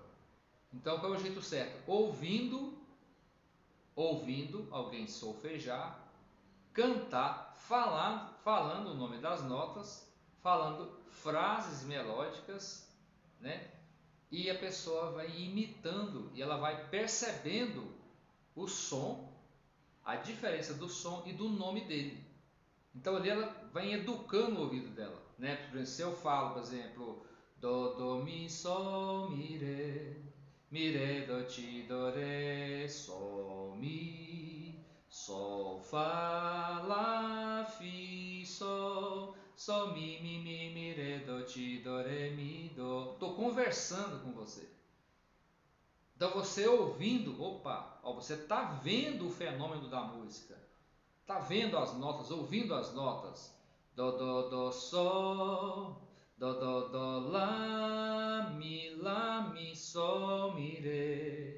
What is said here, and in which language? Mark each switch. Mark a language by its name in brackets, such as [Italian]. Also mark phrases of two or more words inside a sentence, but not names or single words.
[Portuguese] Então qual é o jeito certo? Ouvindo alguém solfejar, cantar, falando o nome das notas, falando frases melódicas, né? E a pessoa vai imitando e ela vai percebendo o som, a diferença do som e do nome dele. Então ali ela vai educando o ouvido dela, né? Por exemplo, se eu falo, por exemplo, do, mi, sol, mi, re, do, ti, do, re, sol, mi, sol, fá, lá, fi, sol, mi, re, do, ti, do, re, mi, do. Estou conversando com você, Então você ouvindo, opa, ó, você está vendo o fenômeno da música, está vendo as notas, ouvindo as notas. Do, do, sol, do, lá, mi, sol, mi, ré.